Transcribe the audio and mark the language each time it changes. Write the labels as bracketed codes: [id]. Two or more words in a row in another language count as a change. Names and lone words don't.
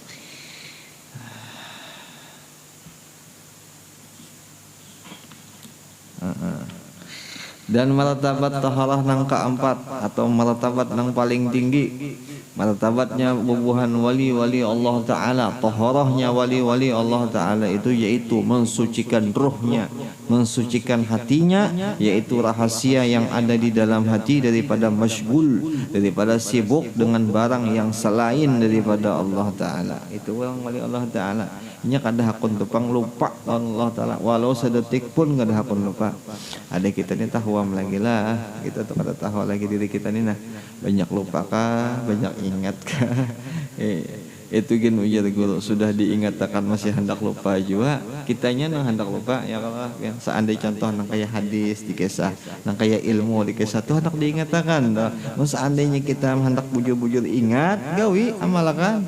[id] Dan martabat taharah nang keempat atau martabat nang paling tinggi, martabatnya bubuhan wali-wali Allah Ta'ala, taharahnya wali-wali Allah Ta'ala itu yaitu mensucikan ruhnya, mensucikan hatinya, yaitu rahasia yang ada di dalam hati daripada masyghul, daripada sibuk dengan barang yang selain daripada Allah Ta'ala. Itu orang wali Allah Ta'ala. [bjn] Nya kada hakun tepang lupa Allah Ta'ala, walau sedetik pun kada hakun lupa. Ada kita ni tahuam lagi lah, kita tuh kada tahu lagi diri kita ni nah banyak lupa kah, banyak ingat kah. Itu gin ujar guru sudah diingatkan masih hendak lupa juga kitanya nang hendak lupa ya kalau yang seandainya contoh nang kayak hadis di kisah nang kayak ilmu di kisah tuh hendak diingatkan seandainya kita hendak bujur-bujur ingat gawi amalakan.